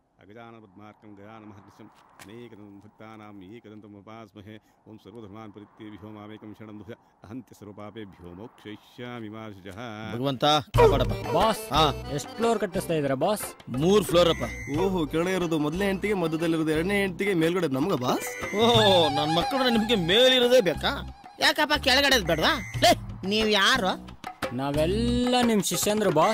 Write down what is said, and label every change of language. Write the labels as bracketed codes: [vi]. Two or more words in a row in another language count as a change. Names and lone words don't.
[sa] अगजानन पद्मार्कं गजानन महर्निशम् अनेकदं भक्तानां एकदन्तमुपास्महे ओं सर्वधर्मान् परित्यज्य मामेकं शरणं दुःख अहंत्य सर्वपापेभ्यो मोक्षयिष्यामि मा शुचः [kn] ಭಗವಂತ ಕಾಪಾಡಪ್ಪ. ಬಾಸ್ ಎಷ್ಟು ಫ್ಲೋರ್ ಕಟ್ಟಿಸ್ತಾ ಇದ್ದೀರಾ ಬಾಸ್? 3 ಫ್ಲೋರ್ ಅಪ್ಪ. ಓಹೋ, ಕೆಳಗೆ ಇರೋದು ಮೊದಲನೇ ಹೆಂಡತಿಗೆ, ಮಧ್ಯದಲ್ಲಿರೋದು ಎರಡನೇ ಹೆಂಡತಿಗೆ, ಮೇಲ್ಗಡೆ ನಮ್ಗ ಬಾಸ್. ಓಹೋ, ನನ್ನ ಮಕ್ಕಳು ನಿಮ್ಗೆ ಮೇಲಿರೋದೇ ಬೇಕಾ? ಯಾಕಪ್ಪ ಕೆಳಗಡೆ ಬೇಡವಾ? ನೀವ್ ಯಾರು? ನಾವೆಲ್ಲ ನಿಮ್ ಶಿಷ್ಯಂದ್ರು ಬಾಸ್.